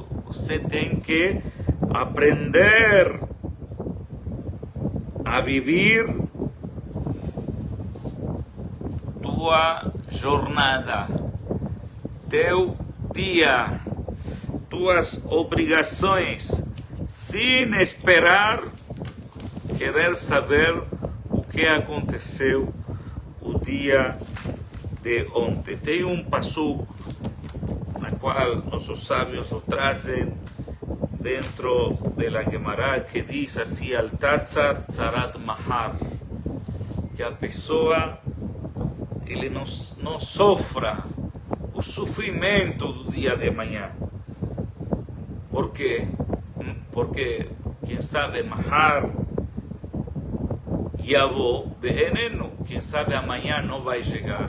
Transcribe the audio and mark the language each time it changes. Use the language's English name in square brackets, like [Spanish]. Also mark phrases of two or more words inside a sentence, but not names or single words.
[Portuguese] Você tem que aprender a viver tua jornada, teu dia, tuas obrigações, sem esperar querer saber o que aconteceu o dia de ontem. Tem um passuco na qual nossos sábios o trazem dentro da Gemara, que diz assim: [Hebrew] אל תצר צרת מחר, [Portuguese] que a pessoa ele não sofra o sofrimento do dia de amanhã. Por quê? Porque, quem sabe, [Hebrew] מחר יבוא בעננו, [Portuguese] quem sabe amanhã não vai chegar.